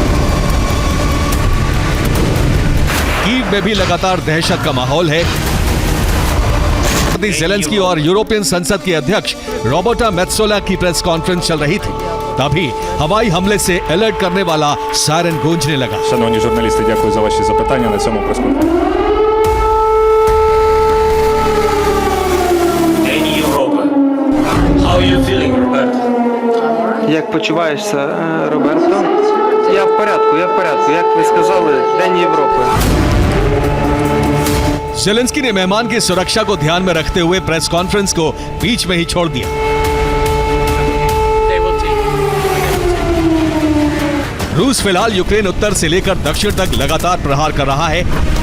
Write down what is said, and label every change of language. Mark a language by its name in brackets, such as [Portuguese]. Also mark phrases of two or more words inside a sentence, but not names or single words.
[Hindi] कीव में भी लगातार दहशत का माहौल है। ज़ेलेंस्की और यूरोपियन संसद के अध्यक्ष रॉबर्टा मेत्सोला की प्रेस कॉन्फ्रेंस चल रही थी, तभी हवाई हमले से अलर्ट करने वाला सायरन गूंजने लगा। [Ukrainian] Шановні журналісти, дякую за ваші запитання на цьому прес-конференції. День Європи. [English] How are you feeling, Roberto? [Ukrainian] Як почуваєшся, Роберто? Я в порядку. Як ви сказали, День Європи. [Hindi] ज़ेलेंस्की ने मेहमान की सुरक्षा को ध्यान में रखते हुए प्रेस कॉन्फ्रेंस को बीच में ही छोड़ दिया। रूस फिलहाल यूक्रेन उत्तर से लेकर दक्षिण तक लगातार प्रहार कर रहा है।